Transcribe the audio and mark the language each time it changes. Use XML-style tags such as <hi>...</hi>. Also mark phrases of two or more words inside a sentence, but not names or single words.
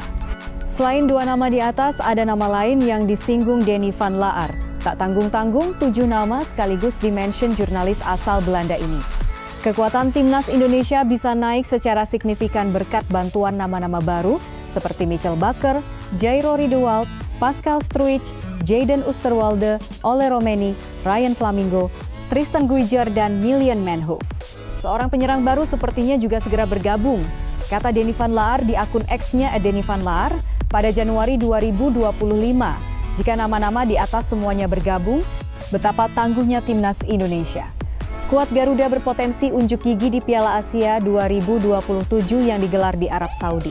<id>Selain dua nama di atas, ada nama lain yang disinggung Denny Van Laar. Tak tanggung-tanggung, 7 nama sekaligus dimention jurnalis asal Belanda ini. Kekuatan timnas Indonesia bisa naik secara signifikan berkat bantuan nama-nama baru seperti Michel Bakker, Jairo Riedewald, Pascal Struijk, Jayden Oosterwolde, Ole Romeni, Ryan Flamingo, Tristan Guijer, dan Milian Manhoef. Seorang penyerang baru sepertinya juga segera bergabung, kata Denny Van Laar di akun X-nya @Denny Van Laar pada Januari 2025. Jika nama-nama di atas semuanya bergabung, betapa tangguhnya timnas Indonesia. Skuad Garuda berpotensi unjuk gigi di Piala Asia 2027 yang digelar di Arab Saudi.</id>